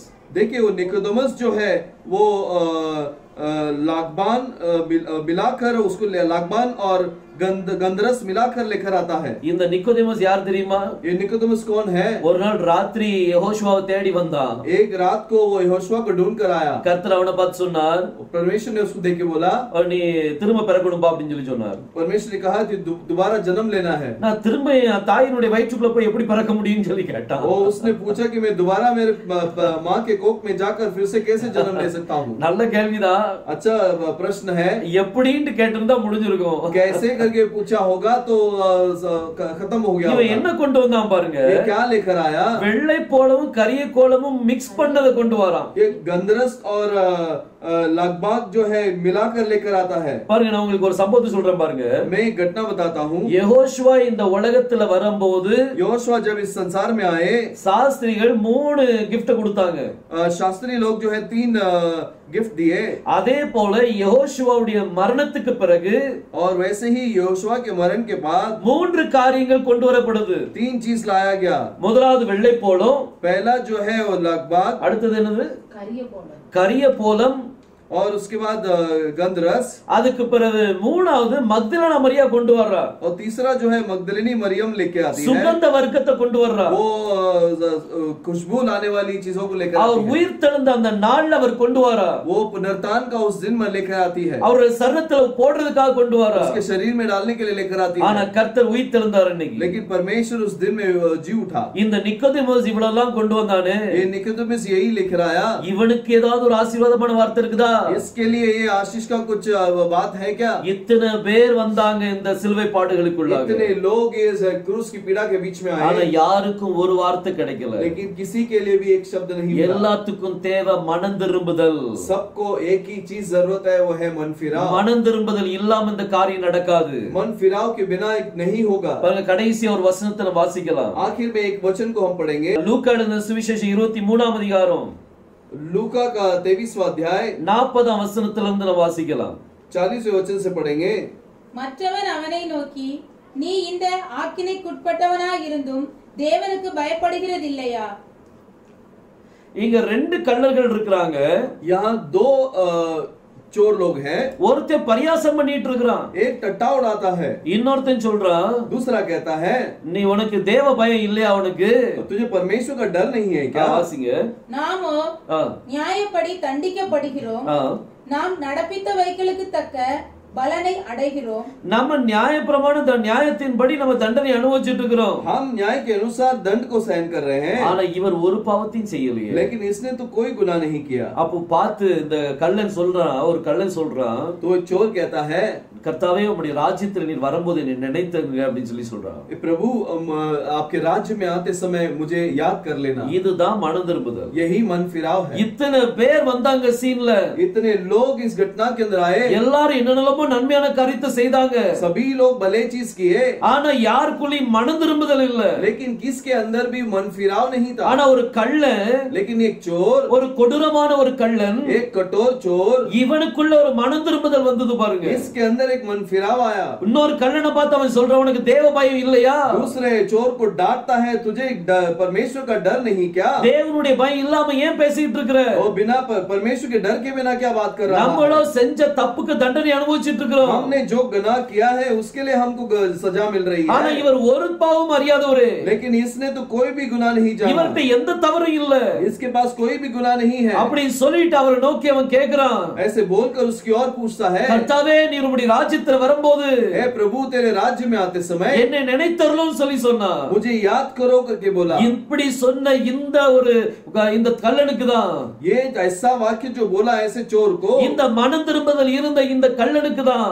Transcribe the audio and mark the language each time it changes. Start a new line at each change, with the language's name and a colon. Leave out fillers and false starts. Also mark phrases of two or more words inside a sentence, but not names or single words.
Hindi: देखिए वो निकोदेमस जो है वो लागबान मिलाकर उसको लागबान और गंधरस मिलाकर लेकर आता है।
Tamil: இந்த நிக்கோதேமஸ் யார் தெரியுமா?
Hindi: ये निकोदेमस कौन है?
Tamil: ஒரு நாள் ராத்திரி யெகோஷுவாவை தேடி வந்தான்.
Hindi: एक रात को वो यहोशुआ को ढूंढ कर आया।
Tamil: கர்த்தர் அவனை பார்த்து சொன்னார்,
Hindi: परमेश्वर ने उसको देख के बोला,
Tamil: நீ திரும்ப பிறக்கணும்பா அப்படின்னு சொல்லி சொன்னார்.
Hindi: परमेश्वर ने कहा कि दोबारा जन्म लेना है।
Tamil: நான் திரும்ப என் தாயினுடைய வயிற்றுக்குள்ள போய் எப்படி பிறக்க முடியும்னு சொல்லி கேட்டான்.
Hindi: वो उसने पूछा कि मैं दोबारा मेरे माँ के कोख में जाकर फिर से कैसे जन्म ले सकता हूँ?
Tamil: நல்ல கேள்விதான்.
Hindi: अच्छा प्रश्न है।
Tamil: எப்படின்னு கேட்டிருந்தா முடிஞ்சிருக்கும்.
Hindi: कैसे करके पूछा होगा तो खत्म हो गया।
Tamil: இவன் என்ன கொண்டு வந்தான் பாருங்க.
Hindi: ये क्या लेकर आया?
Tamil: வெள்ளை போலவும் கரிய கோலமும் மிக்ஸ் பண்ணதை கொண்டு வரான்.
Hindi: ये गंधरस और लगबाग जो है मिलाकर लेकर आता है।
Tamil: பாருங்க நான் உங்களுக்கு ஒரு சம்பவத்தை சொல்றேன் பாருங்க.
Hindi: मैं एक घटना बताता हूँ।
Tamil: யெகோஷுவா இந்த உலகத்துல வரும்போது
Hindi: यहोशुआ जब इस संसार में आए,
Tamil: சாஸ்திரிகள் 3 gift கொடுத்தாங்க.
Hindi: शास्त्री लोग जो है 3 गिफ्ट दिए।
Tamil: அதே போல யெகோஷுவாவுடைய மரணத்துக்கு பிறகு
Hindi: और वैसे ही यहोशुआ के मरण के बाद
Tamil: 3 காரியங்கள் கொண்டு வரப்படுது.
Hindi: 3 चीज लाया गया।
Tamil: முதலாவது வெள்ளை போலம்,
Hindi: पहला जो है वो लगबाग,
Tamil: அடுத்தது என்னது? கரிய போலம். கரிய போலம்,
Hindi: और उसके बाद गंधरस,
Tamil: அதுக்கு பிறகு மூணாவது மக்தலேனா மரியா கொண்டு வர்றா.
Hindi: और तीसरा जो है मगदलिनी मरियम लेके आती है,
Tamil: சுகந்த வர்க்கத்தை கொண்டு வர்றா.
Hindi: वो खुशबू लाने वाली चीजों को लेकर
Tamil: அவர்
Hindi: आती है,
Tamil: உயிர் தெழுந்த அந்த நாள்ல அவர் கொண்டு வரா.
Hindi: वो पुनरुत्थान का उस दिन में लेकर आती है,
Tamil: அவருடைய சரீரத்துல போடுறதுக்காக கொண்டு வரா.
Hindi: उसके शरीर में डालने के लिए लेकर आती
Tamil: ஆனா
Hindi: है,
Tamil: கர்த்தர் உயிர் தெழுந்தார் அன்னைக்கு.
Hindi: लेकिन परमेश्वर उस दिन में जी उठा।
Tamil: இந்த நிக்கோதேமோஸ் இவ்வளவுலாம் கொண்டு வந்தானே,
Hindi: ये निकोदेमुस यही लेकर आया,
Tamil: இவனுக்கு ஏதாவது ஒரு ஆசீர்வாதமான வார்த்தை இருக்குதா?
Hindi: इसके लिए ये आशीष का कुछ बात है क्या?
Tamil: இத்தனை பேர் வந்தாங்க இந்த சிலுவை பாடுகளுக்குள்ளாக,
Hindi: इतने लोग इस क्रूस की पीड़ा के बीच में
Tamil: ஆனா
Hindi: आए,
Tamil: யாருக்கும் ஒரு வார்த்தை கிடைக்கல.
Hindi: लेकिन किसी के लिए भी एक शब्द नहीं मिला।
Tamil: எல்லாத்துக்கும் தேவை மனம் திரும்புதல்.
Hindi: सबको एक ही चीज जरूरत है, वो है मन फिराव।
Tamil: மனம் திரும்புதல் இல்லாம இந்த காரியம் நடக்காது.
Hindi: मन फिराव के बिना नहीं होगा।
Tamil: பாருங்க, கடைசி ஒரு வசனத்துல வாசிக்கலாம்.
Hindi: आखिर में एक वचन को हम पढ़ेंगे,
Tamil: லூக்கா எழுதின சுவிசேஷம் 23ஆம் அதிகாரம்
Hindi: लूका का 23वां अध्याय
Tamil: 40ஆம் வசனத்திலிருந்து நம்ம வாசிக்கலாம்.
Hindi: 40वें वचन से पढ़ेंगे।
Tamil: மற்றவன் அவனை நோக்கி, நீ இந்த ஆக்கினைக்குட்பட்டவனாய் இருந்தும் தேவனுக்கு பயப்படுகிறதில்லையா? இங்க ரெண்டு கள்ளர்கள் இருக்கிறாங்க.
Hindi: यहाँ दो चोर लोग हैं,
Tamil: ஒருத்தன் பரியாசம் பண்ணிட்டு இருக்கிறான்,
Hindi: एक टट्टा उड़ाता है,
Tamil: இன்னொருத்தன் சொல்றான்,
Hindi: दूसरा कहता है
Tamil: நீ உனக்கு தேவ பயம் இல்லையா? உனக்கு
Hindi: तुझे परमेश्वर का डर नहीं है क्या?
Tamil: வாசிங்க. நாமோ ஆ, நியாயப்படி தண்டிக்கப்படுகிறோம், ஆ. நாம் நடப்பித்த வைகளுக்கு தக்க பலனை அடைகிறோம். நம்ம நியாயப்பிரமாண நியாயத்தின்படி நம்ம தண்டனை அனுபவிச்சுட்டு இருக்கிறோம்.
Hindi: हम न्याय के अनुसार दंड को सहन कर रहे हैं,
Tamil: ஆனா இவர் ஒரு பாவத்தையும் செய்யலையே.
Hindi: लेकिन इसने तो कोई गुनाह नहीं किया।
Tamil: அப்போ பார்த்து இந்த கள்ளன் சொல்றான், ஒரு கள்ளன் சொல்றான்,
Hindi: तो चोर कहता है,
Tamil: கர்த்தாவே உம்முடைய ராஜ்யத்தில் நீர் வரும்போது என்னை நினைத்தங்க அப்படின்னு சொல்றான்.
Hindi: प्रभु आपके राज्य में आते समय मुझे याद कर लेना।
Tamil: இதுதான் மனம் திரும்புதல்.
Hindi: यही मन फिराव है।
Tamil: இத்தனை பேர் வந்தாங்க சீன்ல,
Hindi: इतने लोग इस घटना के अंदर आए,
Tamil: எல்லாரும் என்னென்னமோ நன்மையான காரியத்தை செய்தாங்க,
Hindi: सभी लोग भले चीज किए,
Tamil: ஆனா யாருக்குள்ளேயும் மனம் திரும்புதல் இல்ல.
Hindi: लेकिन किसके अंदर भी मन फिराव नहीं था।
Tamil: ஆனா ஒரு கள்ளன்,
Hindi: लेकिन एक चोर,
Tamil: ஒரு கொடூரமான ஒரு கள்ளன்,
Hindi: एक कठोर चोर,
Tamil: இவனுக்குள்ள ஒரு மனம் திரும்புதல் வந்தது பாருங்க.
Hindi: इसके अंदर एक मन फिराव आया।
Tamil: இன்னொரு கள்ளனை பார்த்து அவன் சொல்றான், உனக்கு தேவ பயம் இல்லையா?
Hindi: दूसरे चोर को डांटता है, तुझे परमेश्वर का डर नहीं क्या?
Tamil: தேவனுடைய பயம் இல்லாம ஏன் பேசிட்டு இருக்கிற?
Hindi: और बिना परमेश्वर के डर के बिना क्या बात कर रहा है?
Tamil: நம்மளோ செஞ்ச தப்புக்கு தண்டனை அனுபவிச்சிட்டு இருக்கிறோம்.
Hindi: हमने जो गुनाह किया है उसके लिए हमको सजा मिल रही
Tamil: ஆனா
Hindi: है,
Tamil: இவர் ஒரு பாவம் அறியாதவரே,
Hindi: लेकिन इसने तो कोई भी गुनाह नहीं जाना,
Tamil: இவர்கிட்ட எந்த தவறும் இல்ல.
Hindi: इसके पास कोई भी गुनाह नहीं है।
Tamil: அப்படி சொல்லிட்டு அவரை நோக்கி அவன் கேக்குறான்,
Hindi: ऐसे बोलकर उसकी ओर पूछता है,
Tamil: கர்த்தாவே நீர் உம்முடைய ராஜ்யத்துல வரும்போது
Hindi: हे प्रभु तेरे राज्य में आते समय
Tamil: என்னை நினைத்தருளும் சொல்லி சொன்னான்.
Hindi: मुझे याद करो करके बोला।
Tamil: இப்படி சொன்ன இந்த கள்ளனுக்கு தான்,
Hindi: ये ऐसा वाक्य जो बोला ऐसे चोर को,
Tamil: இந்த மனம் திரும்புதல் இருந்த இந்த கள்ளனுக்கு தான்,